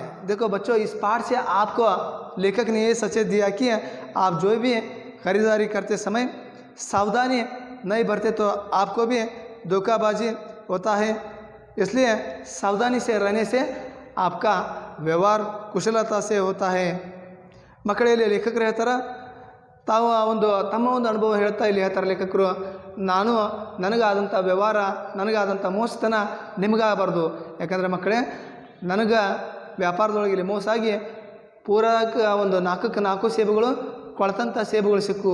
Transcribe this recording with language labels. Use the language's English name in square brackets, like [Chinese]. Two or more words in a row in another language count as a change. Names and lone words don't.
[Hindi] देखो बच्चों, इस पाठ से आपको लेखक ने ये सचेत दिया कि आप जो भी खरीदारी करते समय सावधानी नहीं बरते तो आपको भी धोखाबाजी होता है। इसलिए सावधानी से रहने से आपका व्यवहार कुशलता से होता है। [Kannada] ಮಕ್ಕಳೇ, ಇಲ್ಲಿ ಲೇಖಕರು ಹೇಳ್ತಾರೆ, ತಾವು ತಮ್ಮ ಒಂದು ಅನುಭವ ಹೇಳ್ತಾ ಇಲ್ಲಿ ಹೇಳ್ತಾರೆ ಲೇಖಕರು, ನನಗಾದಂಥ ವ್ಯವಹಾರ, ನನಗಾದಂಥ ಮೋಸತನ ನಿಮಗಾಗಬಾರ್ದು. ಯಾಕಂದರೆ ಮಕ್ಕಳೇ, ನನಗೆ ವ್ಯಾಪಾರದೊಳಗೆ ಇಲ್ಲಿ ಮೋಸ ಆಗಿ ಪೂರಕ ಒಂದು 4 ಸೇಬುಗಳು ಕೊಳತಂಥ ಸೇಬುಗಳು ಸಿಕ್ಕು.